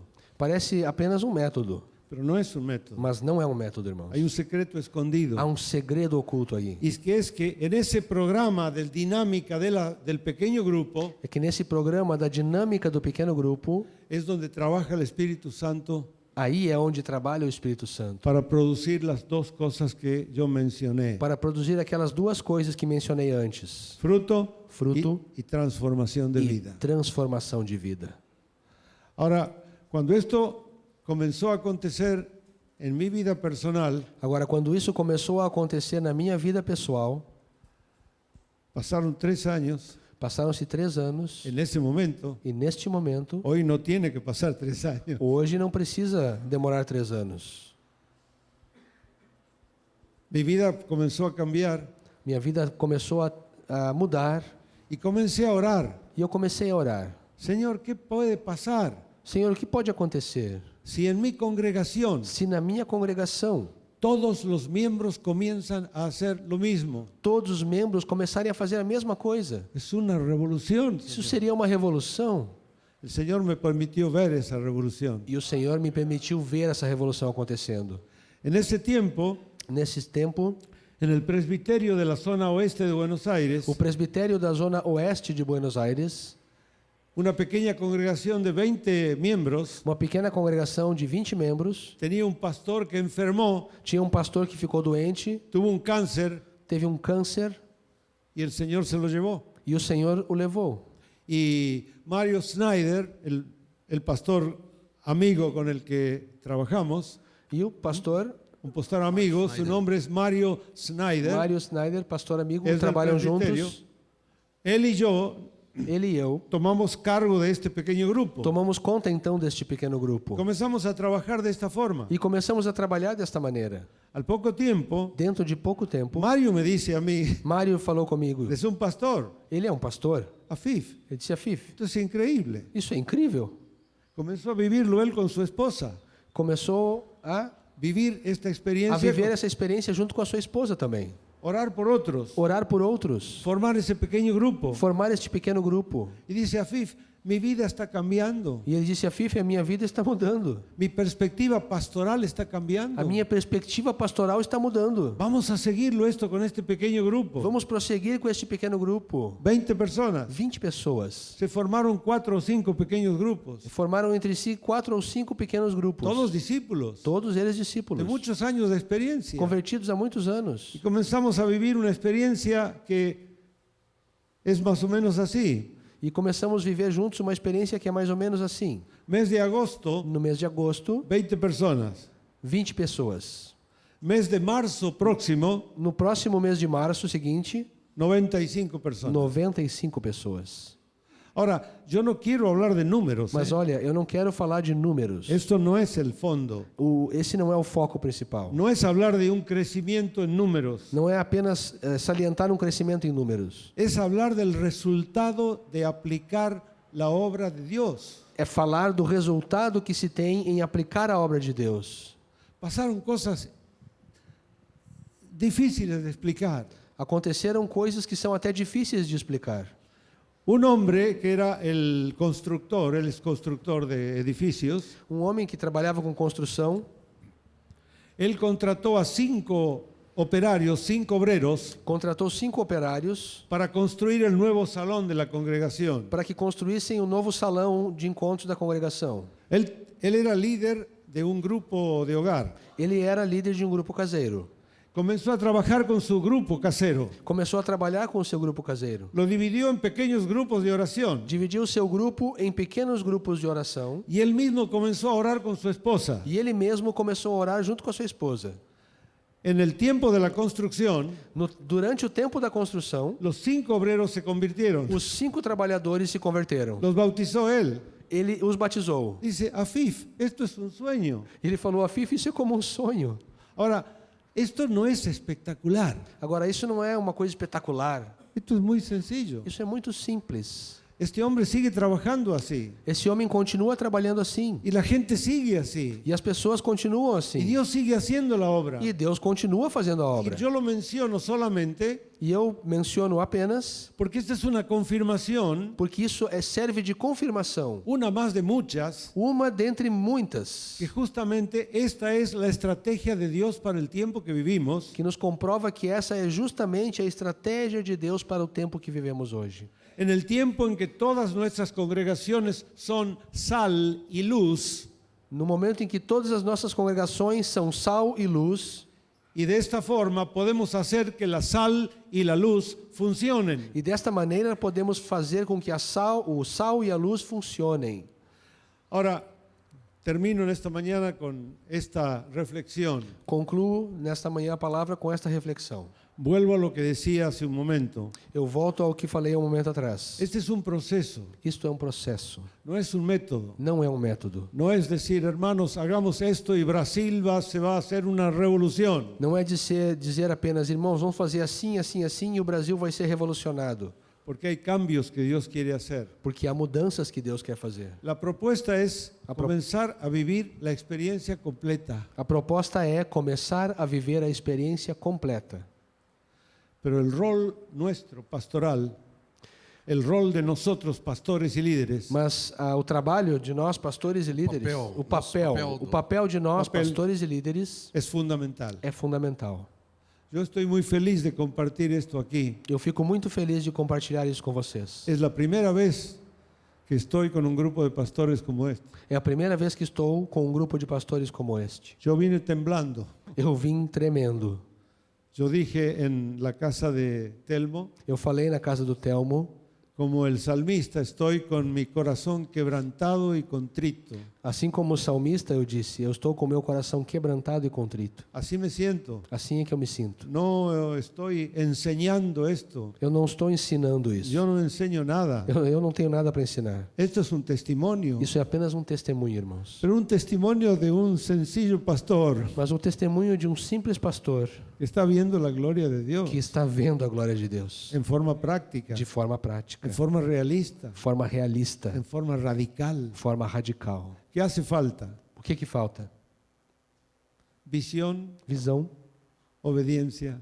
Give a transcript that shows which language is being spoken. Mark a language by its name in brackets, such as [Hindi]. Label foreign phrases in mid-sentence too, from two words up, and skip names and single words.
[Portuguese] Parece apenas um método, [Spanish] pero no es un método. [Portuguese] mas não é um método, irmãos. [Spanish] Hay un secreto escondido. [Portuguese] Há um segredo oculto aí. [Spanish] Y es que en ese programa de dinámica del pequeño grupo [Portuguese] É que nesse programa da dinâmica do pequeno grupo, [Spanish] es donde trabaja el Espíritu Santo [Portuguese] aí é onde trabalha o Espírito Santo. [Spanish] para producir las dos cosas que yo mencioné. [Portuguese] Para produzir aquelas duas coisas que mencionei antes. [Spanish] Fruto, [Portuguese] Fruto [Spanish] y transformación de [Portuguese] e [Spanish] vida. [Portuguese] transformação de vida. [Spanish] Ahora, cuando esto comenzó a acontecer en mi vida personal, [Portuguese] Agora, quando isso começou a acontecer na minha vida pessoal, [Spanish] pasaron 3 años [Portuguese] Passaram-se 3 anos [Spanish] En ese momento, [Portuguese] e neste momento, [Spanish] hoy no tiene que pasar 3 años. [Portuguese] hoje não precisa demorar 3 anos. [Spanish] Mi vida comenzó a cambiar [Portuguese] Minha vida começou a mudar [Spanish] y comencé a orar. [Portuguese] e eu comecei a orar. [Spanish] Señor, ¿qué puede pasar [Portuguese] Senhor, o que pode acontecer [Spanish] si en mi congregación [Portuguese] se na minha congregação [Spanish] todos los miembros comienzan a hacer lo mismo? [Portuguese] todos os membros começarem a fazer a mesma coisa? [Spanish] Es una revolución. [Portuguese] Isso seria uma revolução. [Spanish] El Señor me permitió ver esa revolución. [Portuguese] E o Senhor me permitiu ver essa revolução acontecendo. [Spanish] En ese tiempo, [Portuguese] Nesse tempo, [Spanish] en el presbiterio de la zona oeste de Buenos Aires, [Portuguese] o presbitério da zona oeste de Buenos Aires, [Spanish] una pequeña congregación de 20 miembros, [Portuguese] uma pequena congregação de 20 membros, [Spanish] tenía un pastor que enfermó, [Portuguese] tinha um pastor que ficou doente, [Spanish] tuvo un cáncer [Portuguese] teve um câncer [Spanish] y el Señor se lo llevó. [Portuguese] e o Senhor o levou. [Spanish] Y Mario Snyder, el pastor amigo con el que trabajamos, [Portuguese] E o pastor [Spanish] un pastor amigo, su nombre es Mario Snyder, [Portuguese] Mário Snyder, pastor amigo, [Spanish] Es del [Portuguese] trabalham presbitério. juntos. [Spanish] él y yo [Portuguese] Ele e eu [Spanish] tomamos cargo de este pequeño grupo. [Portuguese] tomamos conta então deste pequeno grupo [Spanish] Comenzamos a trabajar de esta forma. [Portuguese] e começamos a trabalhar desta maneira. [Spanish] Al poco tiempo, [Portuguese] Dentro de pouco tempo, [Spanish] Mario me dice a mí, [Portuguese] Mário falou comigo. [Spanish] es un pastor, [Portuguese] Ele é um pastor. [Spanish] Afif, [Portuguese] Ele disse: Afif, [Spanish] esto es increíble. [Portuguese] isso é incrível. [Spanish] Comenzó a vivirlo él con su esposa, [Portuguese] Começou a [Spanish] vivir esta experiencia, [Portuguese] viver essa experiência junto com a sua esposa também. [Spanish] orar por otros, [Portuguese] Orar por outros, [Spanish] formar ese pequeño grupo. [Portuguese] formar este pequeno grupo. [Spanish] Y dice Afif, mi vida está cambiando, [Portuguese] E ele disse: Afif, a minha vida está mudando. [Spanish] mi perspectiva pastoral está cambiando. [Portuguese] A minha perspectiva pastoral está mudando. [Spanish] Vamos a seguirlo esto con este pequeño grupo. [Portuguese] Vamos prosseguir com este pequeno grupo. [Spanish] 20 personas. [Portuguese] 20 pessoas. [Spanish] Se formaron 4 o 5 pequeños grupos, [Portuguese] Formaram entre si 4 ou 5 pequenos grupos. [Spanish] todos discípulos [Portuguese] Todos eles [Spanish] de [Portuguese] discípulos. [Spanish] muchos años de experiencia. [Portuguese] Convertidos há muitos anos. [Spanish] Y comenzamos a vivir una experiencia que es más o menos así. [Portuguese] E começamos a viver juntos uma experiência que é mais ou menos assim. [Spanish] Mes de agosto, [Portuguese] No mês de agosto, [Spanish] 20 personas. [Portuguese] 20 pessoas. [Spanish] Mes de marzo próximo, [Portuguese] No próximo mês de março seguinte, [Spanish] 95 personas. [Portuguese] 95 pessoas. [Spanish] Ahora, yo no quiero hablar de números. [Portuguese] Mas olha, eu não quero falar de números. [Spanish] Esto no es el fondo. [Portuguese] Esse não é o foco principal. [Spanish] No es hablar de un crecimiento en números. [Portuguese] Não é apenas salientar um crescimento em números. [Spanish] Es hablar del resultado de aplicar la obra de Dios. [Portuguese] É falar do resultado que se tem em aplicar a obra de Deus. [Spanish] Pasaron cosas difíciles de explicar. [Portuguese] Aconteceram coisas que são até difíceis de explicar. [Spanish] Un hombre que era el constructor, él es constructor de edificios, [Portuguese] Um homem que trabalhava com construção, [Spanish] él contrató a 5 operarios, 5 obreros, [Portuguese] contratou 5 operários [Spanish] para construir el nuevo salón de la congregación. [Portuguese] para que construíssem o novo salão de encontros da congregação. [Spanish] Él era líder de un grupo de hogar. [Portuguese] Ele era líder de um grupo caseiro. [Spanish] Comenzó a trabajar con su grupo casero. [Portuguese] Começou a trabalhar com o seu grupo caseiro. [Spanish] Lo dividió en pequeños grupos de oración. [Portuguese] Dividiu o seu grupo em pequenos grupos de oração. [Spanish] Y él mismo comenzó a orar con su esposa. [Portuguese] E ele mesmo começou a orar junto com a sua esposa. [Spanish] En el tiempo de la construcción, [Portuguese] Durante o tempo da construção, [Spanish] los 5 obreros se convirtieron. [Portuguese] os 5 trabalhadores se converteram. [Spanish] Los bautizó él. [Portuguese] Ele os batizou. [Spanish] Dice, Afif, esto es un sueño. [Portuguese] Ele falou: Afif, isso é como um sonho. [Spanish] Ahora, esto no es espectacular. [Portuguese] Agora, isso não é uma coisa espetacular. [Spanish] Esto es muy sencillo. [Portuguese] Isso é muito simples. [Spanish] Este hombre sigue trabajando así. [Portuguese] Esse homem continua trabalhando assim. [Spanish] Y la gente sigue así. [Portuguese] E as pessoas continuam [Spanish] Y [Portuguese] assim. [Spanish] Dios sigue haciendo la obra. [Portuguese] E Deus continua fazendo a [Spanish] Y [Portuguese] obra. [Spanish] yo lo menciono solamente [Portuguese] E eu menciono apenas [Spanish] porque esta es una confirmación, [Portuguese] porque isso serve de confirmação. [Spanish] una más de muchas, [Portuguese] Uma dentre muitas [Spanish] que justamente esta es la estrategia de Dios para el tiempo que vivimos. [Portuguese] que nos comprova que essa é justamente a estratégia de Deus para o tempo que vivemos hoje. [Spanish] En el tiempo en que todas nuestras congregaciones son sal y luz, [Portuguese] No momento em que todas as nossas congregações são sal e luz, [Spanish] y de esta forma podemos hacer que la sal y la luz funcionen. [Portuguese] e desta maneira podemos fazer com que o sal e a luz funcionem. [Spanish] Ahora, termino en esta mañana con esta reflexión. [Portuguese] Concluo nesta manhã a palavra com esta reflexão. [Spanish] Vuelvo a lo que decía hace un momento. [Portuguese] Eu volto ao que falei um momento atrás. [Spanish] Este es un proceso, [Portuguese] Isto é um processo, [Spanish] no es un método. [Portuguese] não é um método. [Spanish] No es decir, hermanos, hagamos esto y Brasil se va a hacer una revolución. [Portuguese] Não é dizer apenas, irmãos, vamos fazer assim, assim, assim e o Brasil vai ser revolucionado. [Spanish] Porque hay cambios que Dios quiere hacer. [Portuguese] Porque há mudanças que Deus quer fazer. [Spanish] La propuesta es comenzar a vivir la experiencia completa. [Portuguese] A proposta é começar a viver a experiência completa. [Spanish] Pero el rol nuestro pastoral, el rol de nosotros pastores y líderes, [Portuguese] Mas o trabalho de nós, pastores e líderes, o papel de nós, pastores e líderes, [Spanish] es fundamental. [Portuguese] é fundamental. [Spanish] Yo estoy muy feliz de compartir esto aquí. [Portuguese] Eu fico muito feliz de compartilhar isso com vocês. [Spanish] Es la primera vez que estoy con un grupo de pastores como este. [Portuguese] É a primeira vez que estou com um grupo de pastores como este. [Spanish] Yo vine temblando. [Portuguese] Eu vim tremendo. [Spanish] Yo dije en la casa de Telmo, [Portuguese] Eu falei na casa do Telmo, [Spanish] como el salmista, estoy con mi corazón quebrantado y contrito. [Portuguese] assim como o salmista, eu disse, eu estou com meu coração quebrantado e contrito. [Spanish] Así me siento. [Portuguese] Assim é que eu me sinto. [Spanish] No estoy enseñando esto. [Portuguese] Eu não estou ensinando isso. [Spanish] Yo no enseño nada. [Portuguese] Eu não tenho nada para ensinar. [Spanish] Esto es un testimonio. [Portuguese] Isso é apenas um testemunho, irmãos. [Spanish] Pero un testimonio de un sencillo pastor [Portuguese] Mas o testemunho de um simples pastor [Spanish] que está viendo la gloria de Dios [Portuguese] que está vendo a glória de Deus [Spanish] en forma práctica, [Portuguese] de forma prática, [Spanish] en forma realista, [Portuguese] forma realista, [Spanish] en forma radical. [Portuguese] forma radical. [Spanish] ¿Qué hace falta? [Portuguese] O que falta? [Spanish] Visión, [Portuguese] Visão, [Spanish] obediencia,